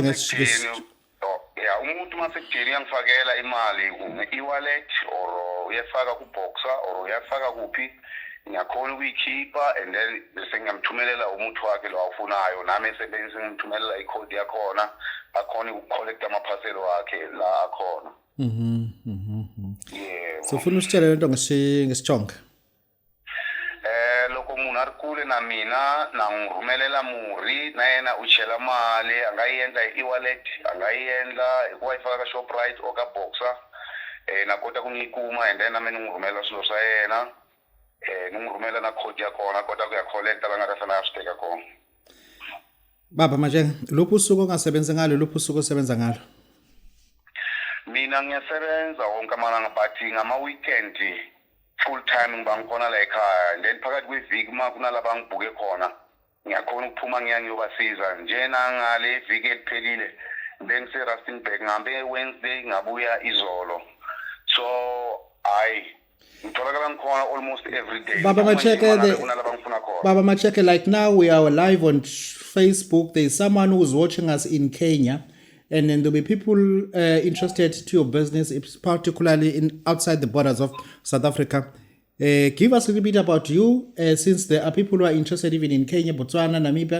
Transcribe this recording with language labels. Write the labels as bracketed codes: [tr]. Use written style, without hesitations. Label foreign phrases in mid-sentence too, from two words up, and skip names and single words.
[zu] umuntu masekujeni uyangifakela imali e-wallet or uyafaka ku-Boxer or uyafaka kuphi, ngiyakhona ukuyikhipha [en] and then [zu] bese ngiyamthumelela umuntu wakhe lo awufunayo, nami esebenzise ngimthumelela i-code yakhona akhona ukucollect amaphaseli wakhe la akhona. [en] Yeah. [zu] So ufuna usitshele lento ngesitsonga. [ts] Loko munhu ari kule na mina na ngirhumelela murhi na yena u chela mali angayiendla hi e-wallet, angayiendla hikuva yi faka ka Shoprite o ka Boxer, na kota ku nyikuma [en] and then [ts] na mina ngirhumela swilo swa yena, ni ngirhumela na code ya kona kota ku ya collect la nga ta fana ya swi teka kona. [zu] Baba Majeng, luphi usuku ongasebenza ngalo, luphi usuku osebenza ngalo? Mina ngiyasebenza wonke amalanga but ngama-weekend [en] full time [zu] ngibangikhona la ekhaya, and then phakathi kweviki ma kunalaba ngibhuke khona ngiyakhona ukuphuma ngiyobasiza njena ngale viki eliphelile then se-Rustenburg ngihambe Wednesday ngabuya izolo, so ngitholakala ngikhona [en] almost every day. Baba Macheke, like now we are live on Facebook. There is someone who's watching us in Kenya, and then there'll be people interested to your business, particularly outside the borders of South Africa. Give us a little bit about you, since there are people who are interested even in Kenya, Botswana, Namibia.